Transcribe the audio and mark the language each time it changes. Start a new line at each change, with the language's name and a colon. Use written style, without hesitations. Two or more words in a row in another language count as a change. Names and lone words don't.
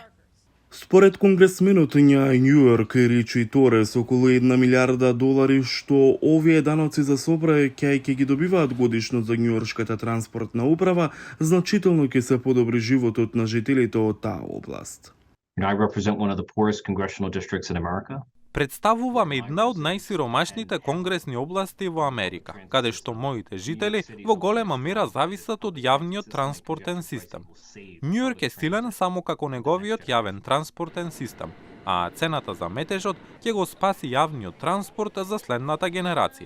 Macedonian: Според конгресменот на Њу Јорк Ричи Торес, околу $1 милиарда што овие даноци за сообраќај ќе ги добиваат годишно за њујоршката транспортна управа, значително ќе се подобри животот на жителите од таа област.
English: I represent one of the poorest congressional districts in America.
Macedonian: Представувам една од најсиромашните конгресни области во Америка, каде што моите жители во голема мера зависат од јавниот транспортен систем. Њу Јорк е силен само како неговиот јавен транспортен систем, а цената за метежот ќе го спаси јавниот транспорт за следната генерација.